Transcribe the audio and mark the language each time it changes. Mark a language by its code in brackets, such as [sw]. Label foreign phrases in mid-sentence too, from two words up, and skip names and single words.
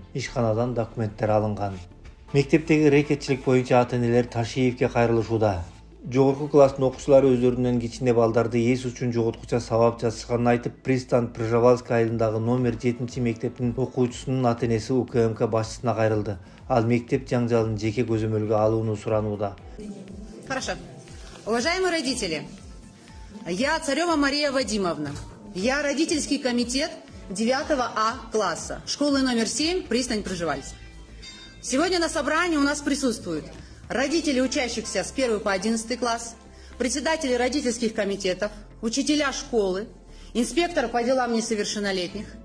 [ky] Ишканадан документтер алынган. Мектептеги рекетчилик боюнча ата-энелер Ташиевке кайрылышууда. Жогорку класстын окуучулары өздөрүнүн кичине балдарды эс үчүн жоготкуча сабап жазышканын айтып, Пристань Пржевальская айылындагы номер 7 мектептин окуучусунун ата-энеси УКМК башчысына кайрылды. Ал мектеп жаңжалын жеке көзөмөлгө алууну суранууда. [ru] Хорошо. Уважаемые родители, я Царева Мария Вадимовна. Я родительский комитет 9А класса, школы номер 7, Пристань Пржевальская. Сегодня на собрании у нас присутствуют родители учащихся с 1 по 11 класс, председатели родительских комитетов, учителя школы, инспектор по делам несовершеннолетних.